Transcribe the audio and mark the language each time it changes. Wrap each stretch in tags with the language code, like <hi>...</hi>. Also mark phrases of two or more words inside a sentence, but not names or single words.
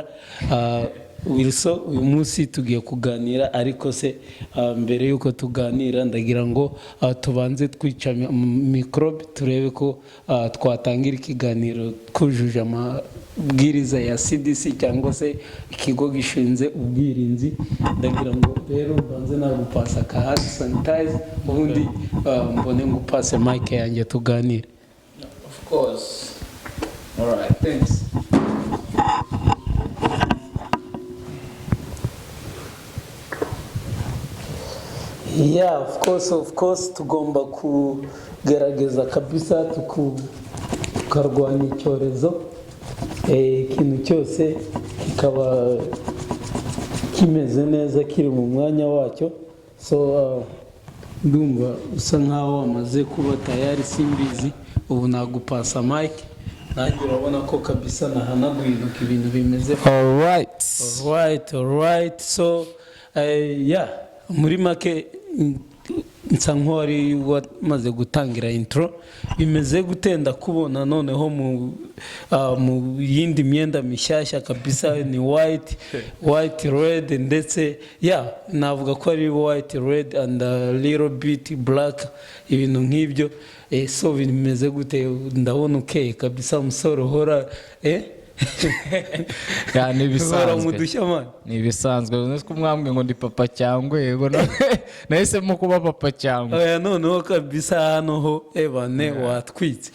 <rw>Wilson uyu munsi tugiye kuganira ariko se mbere yuko tuganira ndagira ngo tubanze twica microbe turebe ko twatangira ikiganiro kujuje amabwiriza ya CDC cyangwa se ikigo gishinze ubwirinzi. Ndagira ngo rero banze nagupasa ka</rw> <en>hand sanitize</en> <rw>ubundi mbone ngupase mic yanjye tuganire.</rw> <en>Of course. All right, thanks.</en> <rw>Yeah,</rw> <en>of course</en> <rw>tugomba kugerageza kabisa tukarwanya icyorezo. Ikintu cyose kikaba kimeze neza kiri mu mwanya wacyo. So ndumva usa nkaho wamaze kuba tayari simbizi ubu nagupasa mic. Nanjye urabona ko kabisa nahanaguye intoki ibintu bimeze.</rw> <en>All right. So yeah,</en> <rw>muri make nsa nk'uwari wamaze gutangira intro. Bimeze gutenda kubona noneho mu yindi myenda mishyashya kabisa ni</rw> <en>white red</en> <rw>ndetse navuga ko ari</rw> <en>white red and a little bit black</en> <rw>ibintu nk'ibyo. So bimeze gute? Ndabona ukeye kabisa umusore uhora ni bisanzwe nko mwambwe ngo ndi papa cyangwa yego nahisemo kuba papa cyangwa noneho kabisa hano ho ebane watwitse</rw>